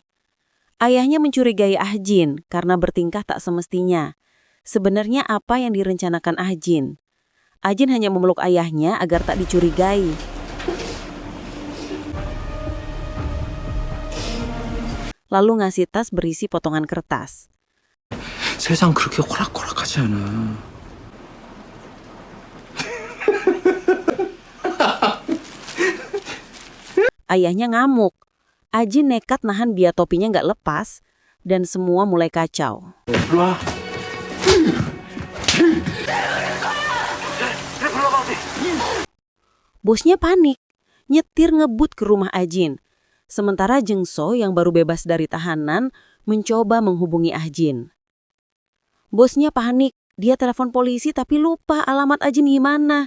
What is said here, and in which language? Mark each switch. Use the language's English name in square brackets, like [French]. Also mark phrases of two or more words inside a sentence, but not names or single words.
[Indonesian] Ayahnya mencurigai Ahjin karena bertingkah tak semestinya. Sebenarnya apa yang direncanakan Ahjin? Ahjin hanya memeluk ayahnya agar tak dicurigai. Lalu ngasih tas berisi potongan kertas. [Korean] 세상 그렇게 호락호락하지 않아. [Indonesian] Ayahnya ngamuk. Ahjin nekat nahan biar topinya nggak lepas dan semua mulai kacau. [Korean] 일로 와. [Indonesian] Bosnya panik, nyetir ngebut ke rumah Ahjin. Sementara Jungso yang baru bebas dari tahanan mencoba menghubungi Ahjin. Bosnya panik, dia telepon polisi tapi lupa alamat Ahjin gimana.